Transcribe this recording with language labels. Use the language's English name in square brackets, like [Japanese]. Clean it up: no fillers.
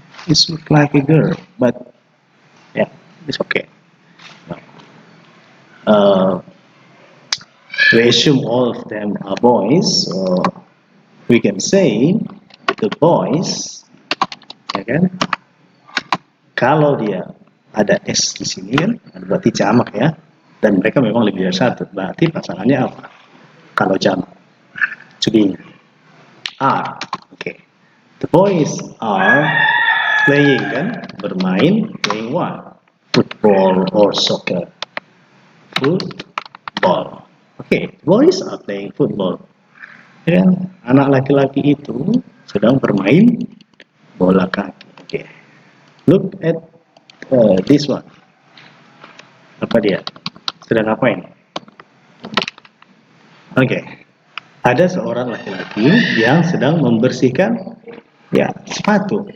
[English] It looks like a girl, but yeah, it's okay. We assume all of them are boys, so we can say the boys, [Indonesian] ya kan? Kalau dia ada S di sini kan, berarti jamak ya. Dan mereka memang lebih dari satu. Berarti pasangannya apa? Kalau jamak, to are. Oke. [English] The boys are playing [Indonesian] kan, bermain. [English] Playing what? Football or soccer. Football. Oke, boys are playing football. [Indonesian] Ya, anak laki-laki itu sedang bermain bola kaki. Oke. [English] Look at this one. [Indonesian] Apa dia? Sedang ngapain? Oke. Ada seorang laki-laki yang sedang membersihkan ya sepatu.